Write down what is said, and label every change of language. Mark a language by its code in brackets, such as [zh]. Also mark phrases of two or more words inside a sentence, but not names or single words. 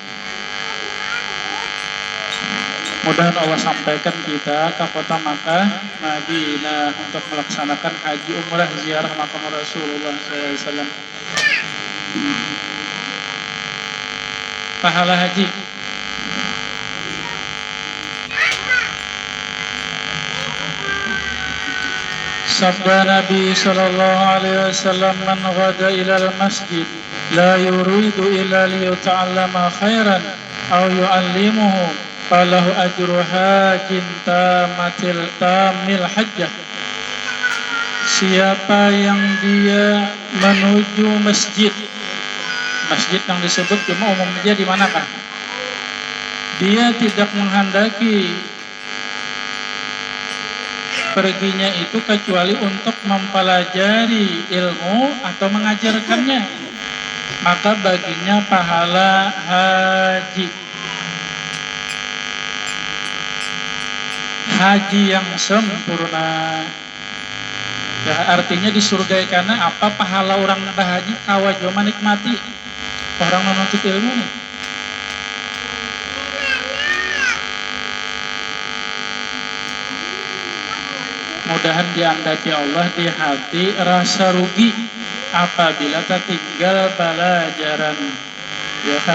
[id] Mudah Allah sampaikan kita ke kota Makkah, Madinah untuk melaksanakan haji umrah ziarah makam Rasulullah SAW. Pahala haji. Sabda Nabi [ar] صلى الله عليه وسلم، من غدا إلى المسجد لا يريد إلا ليتعلم خيرا أو يعلمه فله أجر حاج تام حجته." [id] Siapa yang dia menuju masjid, masjid yang disebut cuma umumnya di manakah? Dia tidak menghendaki perginya itu kecuali untuk mempelajari ilmu atau mengajarkannya, maka baginya pahala haji. Haji yang sempurna. Ya, artinya di surga karena apa? Pahala orang berhaji kawajo menikmati orang menuntut ilmu nih. Mudahan diangkat [ar] يا الله [id] di hati rasa rugi apabila tertinggal pelajaran, ya kan?